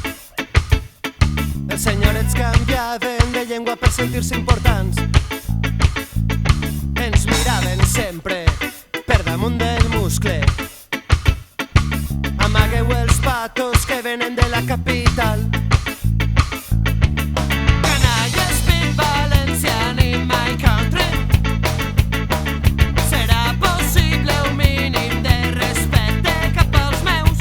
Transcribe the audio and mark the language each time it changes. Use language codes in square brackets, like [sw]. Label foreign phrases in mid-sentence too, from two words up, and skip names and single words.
[ca] els senyorets canviaven de llengua per sentir-se importants. Ens miraven sempre per damunt del muscle. Amagueu els patos que venen de la capital. Canalla, [en] speak Valencian in my country. [ca] Serà possible un mínim de respecte cap als